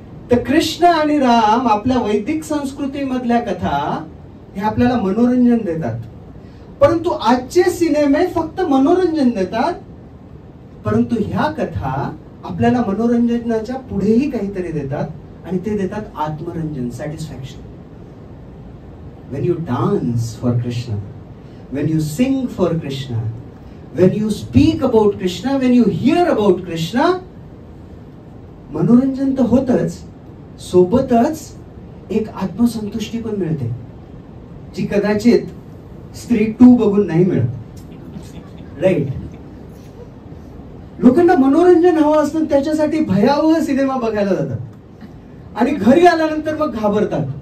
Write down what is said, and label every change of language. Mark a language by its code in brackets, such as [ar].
[mr] तर कृष्ण आणि राम आपल्या वैदिक संस्कृतीमधल्या कथा हे आपल्याला मनोरंजन देतात. परंतु आजचे सिनेमे फक्त मनोरंजन देतात, परंतु ह्या कथा आपल्याला मनोरंजनाच्या पुढेही काहीतरी देतात आणि ते देतात आत्मरंजन, satisfaction. [en] when you dance for Krishna, when you sing for Krishna, when you speak about Krishna, when you hear about Krishna, [mr] मनोरंजन तर होतच, सोबतच एक आत्मसंतुष्टी पण मिळते, जी कदाचित स्त्री 2 बघून नाही मिळत, राईट. लोकांना मनोरंजन हवं असतं, त्याच्यासाठी भयावह सिनेमा बघायला जातात आणि घरी आल्यानंतर मग घाबरतात.